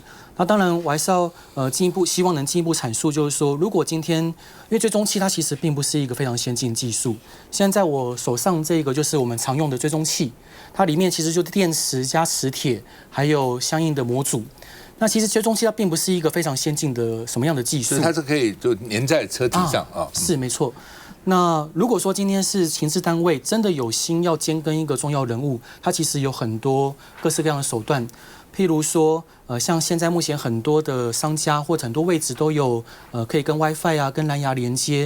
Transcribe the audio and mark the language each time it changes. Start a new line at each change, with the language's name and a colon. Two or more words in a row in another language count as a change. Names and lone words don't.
Chinese: 那當然，我還是要希望能進一步闡述，就是說，如果今天因為追蹤器它其實並不是一個非常先進的技術，現在在我手上這個就是我們常用的追蹤器。它裡面其實就是電池加磁鐵，還有相應的模組。那其實追蹤器它並不是一個非常先進的什麼樣的技術，所以它是可以就粘在車體上啊。是沒錯。那如果說今天是情治單位真的有心要監跟一個重要人物，它其實有很多各式各樣的手段。譬如說，像現在目前很多的商家或者很多位置都有可以跟 WiFi 啊、跟藍牙連接。